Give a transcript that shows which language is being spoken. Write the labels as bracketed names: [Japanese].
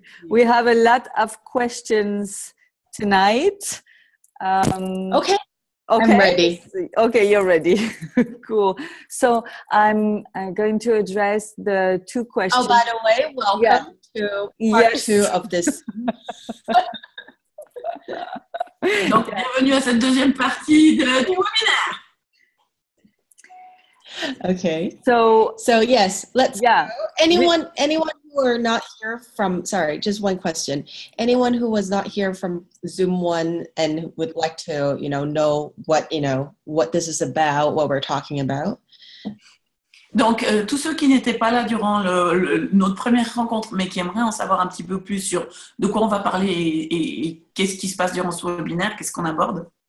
[English] we have a lot of questions tonight. Okay. I'm ready. Okay, you're ready. Cool. So I'm going to address the 2 questions. Oh, by the way, welcome to part 2 of this. [French] Donc, bienvenue à cette deuxième partie du webinaire. [English] Okay. So yes, let's go. Anyone who are not here from, sorry, just one question. Anyone who was not here from Zoom 1 and would like to, know what this is about, what we're talking about? [French] Donc, tous ceux qui n'étaient pas là durant notre première rencontre, mais qui aimeraient en savoir un petit peu plus sur de quoi on va parler et qu'est-ce qui se passe durant ce webinaire, qu'est-ce qu'on aborde?